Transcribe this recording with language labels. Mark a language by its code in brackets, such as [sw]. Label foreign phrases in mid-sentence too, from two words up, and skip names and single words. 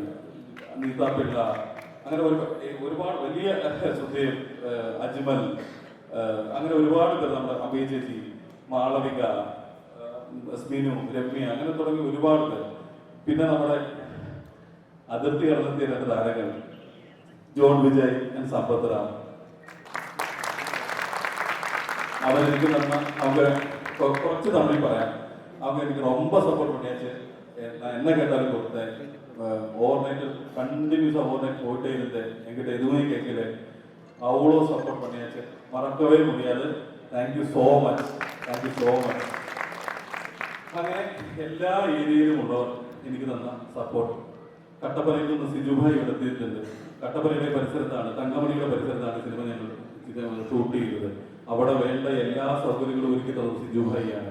[ml] നീത പിള്ള, അങ്ങനെ ഒരുപാട് വലിയ സുധേവ്, അജ്മൽ, അങ്ങനെ ഒരുപാട് പേർ, നമ്മുടെ അഭയ ചേച്ചി, മാളവിക, സ്മിനു, രമ്യ, അങ്ങനെ തുടങ്ങി ഒരുപാട് പേർ. പിന്നെ നമ്മുടെ അതിർത്തി കടന്നെത്തിയ 2 താരങ്ങൾ ജോൺ വിജയ് ആൻഡ് സമ്പത്ത് റാം. അവരെനിക്ക് തന്ന அவங்க കുറച്ച് തമിഴ് പറയാം. [ta] அவங்க എനിക്ക് ரொம்ப சப்போர்ட் பண்ணியாச்சு. நான் என்ன கேட்டாலும் கொடுத்தேன். [en] over night [ta] கண்டினியூஸா [en] over night [ta] போயிட்டே இருந்தேன். என்கிட்ட எதுவுமே கேட்கல. அவ்வளோ சப்போர்ட் பண்ணியாச்சு. மறக்கவே முடியாது. [en] Thank you so much. Thank you so much. [ml] അങ്ങനെ എല്ലാ ഏരിയയിലും ഉള്ളവർ എനിക്ക് തന്ന സപ്പോർട്ട്. കട്ടപ്പനയിൽ നിന്ന് സിജുഭായി ഇവിടെ എത്തിയിട്ടുണ്ട്. കട്ടപ്പനയുടെ പരിസരത്താണ്, തങ്കമണിയുടെ പരിസരത്താണ് സിനിമ ഞങ്ങൾ ഷൂട്ട് ചെയ്തത്. അവിടെ വേണ്ട എല്ലാ സൗകര്യങ്ങളും ഒരുക്കി തന്നത് സിജുഭായിയാണ്.